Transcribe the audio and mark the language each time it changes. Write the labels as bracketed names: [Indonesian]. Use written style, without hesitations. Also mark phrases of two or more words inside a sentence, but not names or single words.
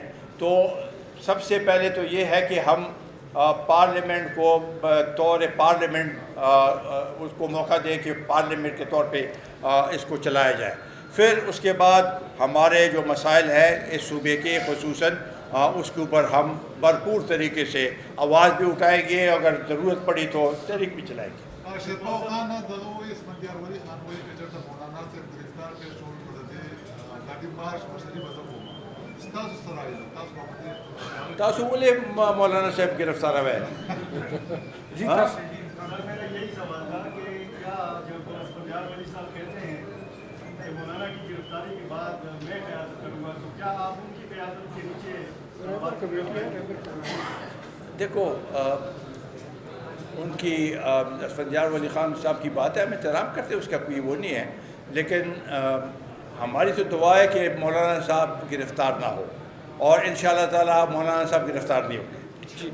[Urdu] تو سب سے پہلے تو یہ ہے کہ ہم پارلیمنٹ کو بطور پارلیمنٹ اس کو موقع دیں کہ پارلیمنٹ کے طور پہ اس کو چلایا جائے. پھر اس کے بعد ہمارے جو مسائل ہیں اس صوبے کے خصوصاً اس کے اوپر ہم بھرپور طریقے سے آواز بھی اٹھائیں گے, اگر ضرورت پڑی تو تحریک بھی چلائیں گے. [Pashto] شیرپاو خان دغه اسفندیار ولی خان وایي چې چېرته مولانا صاحب گرفتار کړی شول نو د دې لاټي مارچ مشري به زه کوم. ستاسو څه رایه ده؟ تاسو په دې تاسو ولې مولانا صاحب [Urdu] گرفتار ہوئے؟ جی میرا یہی سوال تھا کہ کیا جب اسفندیار ولی صاحب کہتے ہیں کہ مولانا کی گرفتاری کے بعد میں قیادت کروں گا, تو کیا آپ ان کی قیادت سے نیچے؟ دیکھو ان کی اسفندیار ولی خان صاحب کی بات ہے, ہم احترام کرتے ہیں, اس کا کوئی وہ نہیں ہے, لیکن ہماری تو دعا ہے کہ مولانا صاحب گرفتار نہ ہو, اور انشاءاللہ تعالی مولانا صاحب گرفتار نہیں ہوں گے.